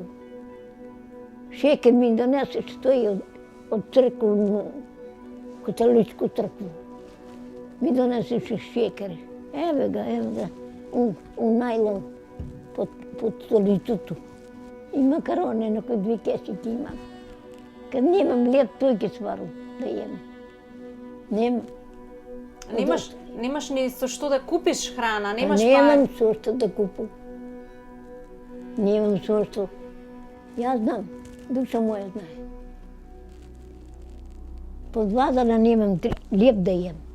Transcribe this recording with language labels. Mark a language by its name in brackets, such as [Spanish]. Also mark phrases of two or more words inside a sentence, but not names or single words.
[Macedonian] Шекер ми донесе, стои од црква, католичку цркву. Ми донесе шекер. Еве ga, у најлон под столицото. И макароне, на кои 2 кесики имам. Kad nemam lep, тој ќе сварам да jem. Нема. Немаш ни со што да купиш храна, немаш Немам со што да купам. Немам со што. Јас знам, душа моја знае. Под вазара немам леп да jem.